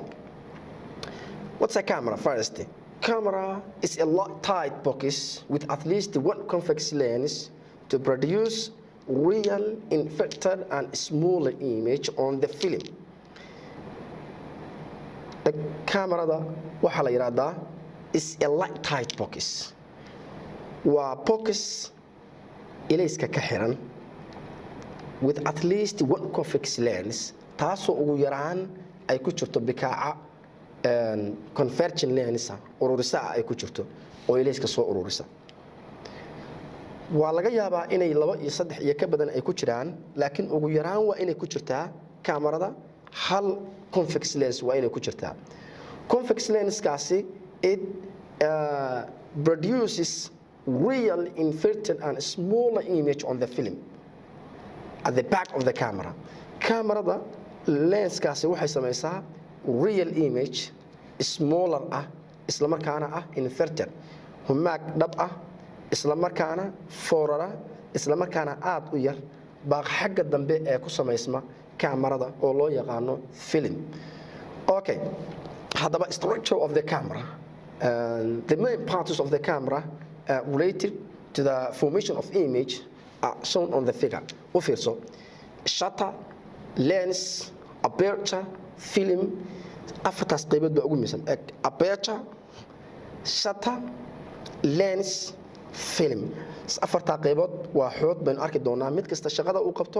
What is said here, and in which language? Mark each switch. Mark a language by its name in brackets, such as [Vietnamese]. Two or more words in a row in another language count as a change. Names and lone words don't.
[English] What's a camera? First, camera is a light-tight box with at least one convex lens to produce real, inverted, and smaller image on the film. The camera [Somali] waxaa la yiraahdaa [English] is a light-tight box. Waa box [Somali] ilayska ka xiran [English] with at least one convex lens, [Somali] taasoo ugu yaraan ay ku jirto bikaaca [English] converging lens [Somali] ururisa ay ku jirto oo ilayska soo ururisa. Waa laga yaabaa inay 2 iyo 3 iyo ka badan ay ku jiraan, laakiin ugu yaraan waa inay ku jirtaa kamarada hal [English] convex lens [Somali] waa inay ku jirtaa. [English] Convex lens kaasi it produces real, inverted, and smaller image on the film at the back of the camera. [Somali] Kamarada lens kaasi waxay samaysaa [English] real image, [Somali] smaller isla markaana inverted, humaag dhab isla markaana foorara, isla markaana aad u yar baa xagga dambe ee ku samaysma kamarada oo loo yaqaano film. Okay, hadaba [English] structure of the camera, the main parts of the camera related to the formation of image are shown on the figure. [Somali] U fiirso: [English] shutter, lens, aperture, film. [Somali] Afartaas qaybood baa ugu miisan: [English] aperture, shutter, lens, film. [Somali] Afartaa qaybood waa xood baynu arki doonaa mid kasta shaqada uu qabto.